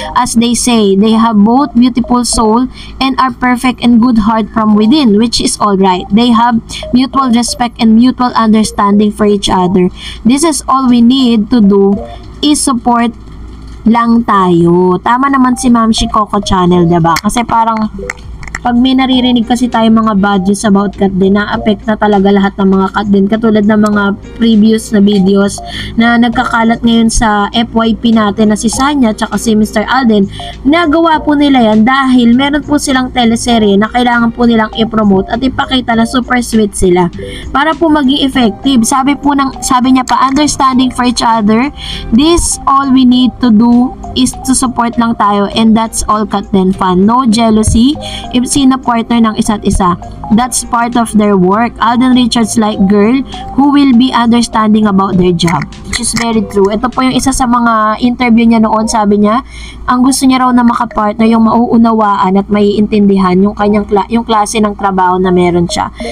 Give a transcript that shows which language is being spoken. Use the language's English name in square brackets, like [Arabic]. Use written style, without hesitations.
[English] As they say, they have both beautiful soul and are perfect and good heart from within, which is alright. They have mutual respect and mutual understanding for each other. This is all we need to do is support [Filipino] lang tayo. Tama naman si Ma'am Coco Channel, diba? Kasi parang pag may naririnig kasi tayo mga bad news about Kat din, na-affect na talaga lahat ng mga Kat din. Katulad ng mga previous na videos na nagkakalat ngayon sa FYP natin na si Sanya at si Mr. Alden. Nagawa po nila yan dahil meron po silang teleserye na kailangan po nilang i-promote at ipakita na super sweet sila para po maging effective. Sabi niya pa, [English] understanding for each other. This all we need to do is to support [Filipino] lang tayo, [English] and that's all Kat Den fan. No jealousy if [Filipino] sino [English] partner [Filipino] ng isa't isa. [English] That's part of their work. Alden Richards like girl who will be understanding about their job, which is very true. [Filipino] Ito po yung isa sa mga interview niya noon. Sabi niya, ang gusto niya raw na makapartner yung mauunawaan at maiintindihan yung yung klase ng trabaho na meron siya.